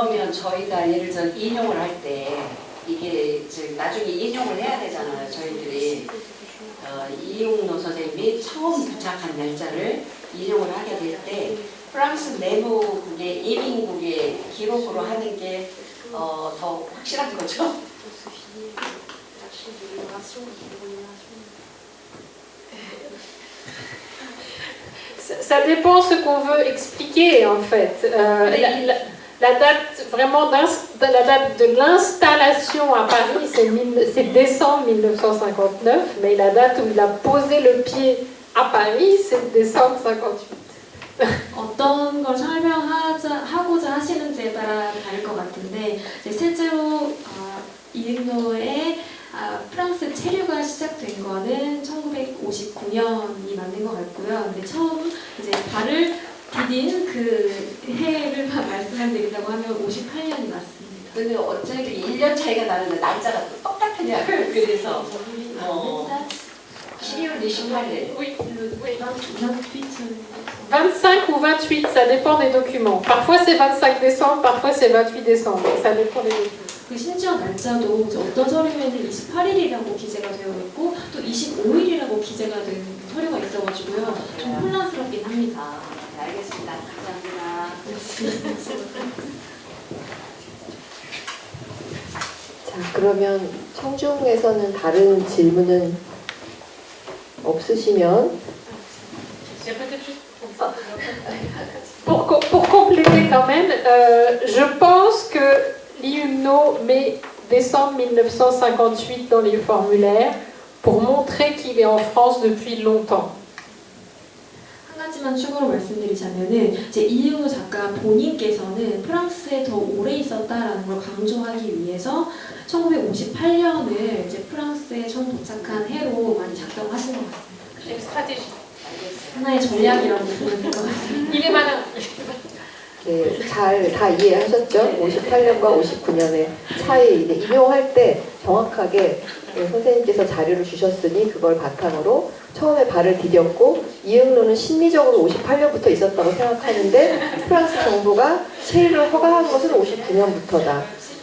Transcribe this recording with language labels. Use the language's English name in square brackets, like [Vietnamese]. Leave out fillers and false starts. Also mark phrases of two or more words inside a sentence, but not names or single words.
[Korean] 그러면 저희가 예를 들어 인용을 할 때 이게 나중에 인용을 해야 되잖아요. 저희들이 이용노 선생님이 처음 도착한 날짜를 인용을 하게 될 때 프랑스 내무국의 이민국의 기록으로 하는 게 더 확실한 거죠. [French] Ça dépend ce qu'on veut expliquer en fait. La date vraiment la date de l'installation à Paris, c'est décembre 1959, mais la date où il a posé le pied à Paris, c'est décembre 58. [Korean] 어떤 걸 설명하고자 하시는지에 따라 다를 것 같은데 이제 실제로 이응노의 프랑스 체류가 시작된 거는 1959년이 맞는 것 같고요. 근데 처음 이제 발을 디딘 그 해를 말씀을 드린다고 하면 58년이 맞습니다. 근데 어차피 1년 차이가 나는데 날짜가 똑같으냐고요. 그래서 12월 28일. [French] Oui, 25 ou 28, ça dépend des documents. Parfois c'est 25 décembre, parfois c'est 28 décembre. Ça dépend des documents. [Korean] 그 심지어 날짜도 이제 어떤 서류에는 28일이라고 기재가 되어 있고 또 25일이라고 기재가 된 서류가 있어가지고요. 좀 혼란스럽긴 합니다. 네, 알겠습니다. 감사합니다. 자, 그러면 청중에서는 다른 질문은 없으시면 [French] Pour compléter quand même, je pense que l'IUMNO met décembre 1958 dans les formulaires pour montrer qu'il est en France depuis longtemps. [Korean] 한 가지만 추가로 말씀드리자면은 이제 이응노 작가 본인께서는 프랑스에 더 오래 있었다라는 걸 강조하기 위해서 1958년을 이제 프랑스에 처음 도착한 해로 많이 작성하신 것 같습니다. 하나의 전략이라고 보면 될 것 같습니다. [French] Il est malin. [Korean] 네, 잘 다 이해하셨죠? 58년과 59년의 차이 인용할 때 정확하게 선생님께서 자료를 주셨으니 그걸 바탕으로 처음에 발을 디뎠고 이응노는 심리적으로 58년부터 있었다고 생각하는데 프랑스 정부가 체류를 허가한 것은 59년부터다.